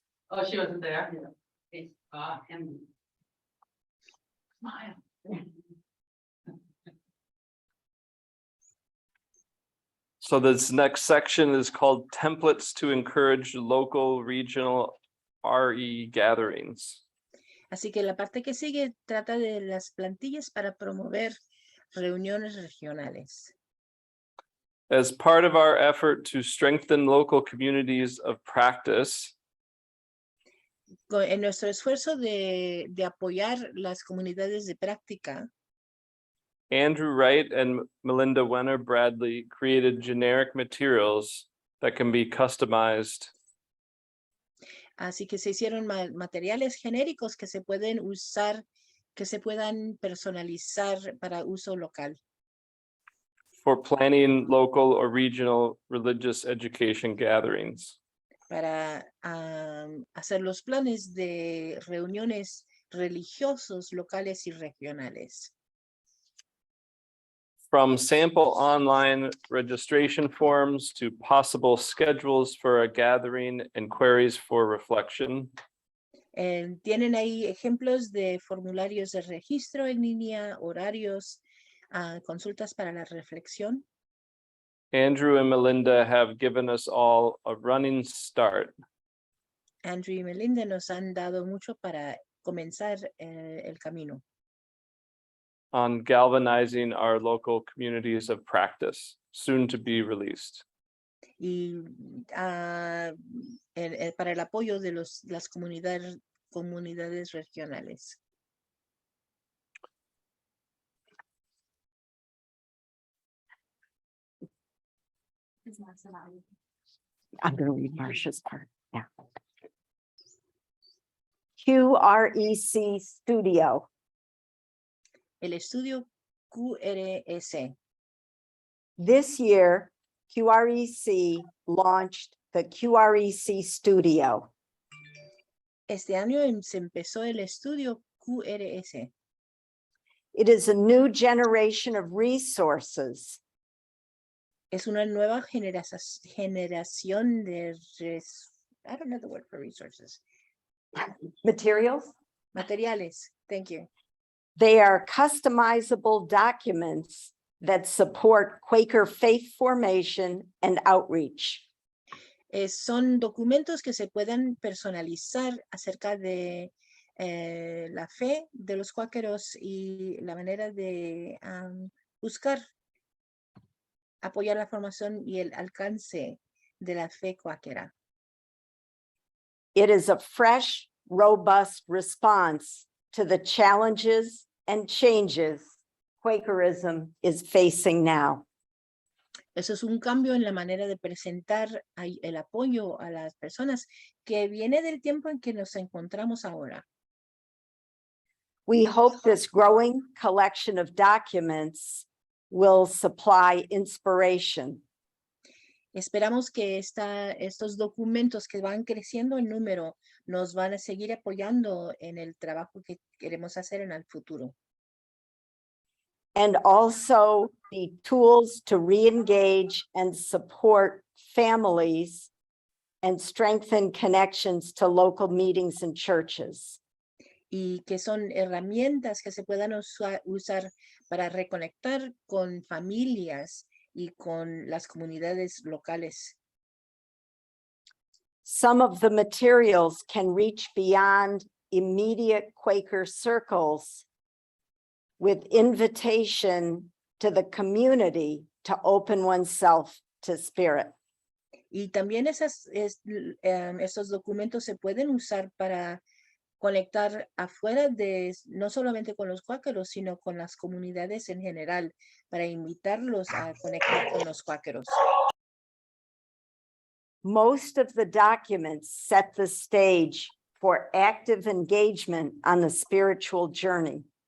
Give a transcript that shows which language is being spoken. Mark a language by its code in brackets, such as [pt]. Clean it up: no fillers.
[en] Oh, she wasn't there. And smile. So this next section is called Templates to Encourage Local Regional RE Gatherings. [es] Así que la parte que sigue trata de las plantillas para promover reuniones regionales. [en] As part of our effort to strengthen local communities of practice, [es] En nuestro esfuerzo de apoyar las comunidades de práctica, [en] Andrew Wright and Melinda Wenner Bradley created generic materials that can be customized [es] así que se hicieron materiales genéricos que se pueden usar, que se puedan personalizar para uso local, [en] for planning local or regional religious education gatherings. [es] para hacer los planes de reuniones religiosos locales y regionales. [en] From sample online registration forms to possible schedules for a gathering and queries for reflection. [es] Tienen ahí ejemplos de formularios de registro en línea, horarios, consultas para la reflexión. [en] Andrew and Melinda have given us all a running start [es] Andrew y Melinda nos han dado mucho para comenzar el camino [en] on galvanizing our local communities of practice, soon to be released. [es] y para el apoyo de las comunidades regionales. [en] I'm going to read Marcia's part. Yeah. QREC Studio. [es] El estudio QRS. [en] This year, QREC launched the QREC Studio. [es] Este año se empezó el estudio QRS. [en] It is a new generation of resources [es] Es una nueva generación de [en] I don't know the word for resources. materials. [es] Materiales. [en] Thank you. They are customizable documents that support Quaker faith formation and outreach. [es] Son documentos que se pueden personalizar acerca de la fe de los cuáqueros y la manera de buscar, apoyar la formación y el alcance de la fe cuáquera. [en] It is a fresh, robust response to the challenges and changes Quakerism is facing now. [es] Eso es un cambio en la manera de presentar el apoyo a las personas que viene del tiempo en que nos encontramos ahora. [en] We hope this growing collection of documents will supply inspiration, [es] Esperamos que estos documentos que van creciendo en número nos van a seguir apoyando en el trabajo que queremos hacer en el futuro. [en] and also be tools to re-engage and support families and strengthen connections to local meetings and churches. [es] Y que son herramientas que se puedan usar para reconectar con familias y con las comunidades locales. [en] Some of the materials can reach beyond immediate Quaker circles with invitation to the community to open oneself to spirit. [es] Y también estos documentos se pueden usar para conectar afuera de, no solamente con los cuáqueros, sino con las comunidades en general, para invitarlos a conectar con los cuáqueros. [en] Most of the documents set the stage for active engagement on the spiritual journey.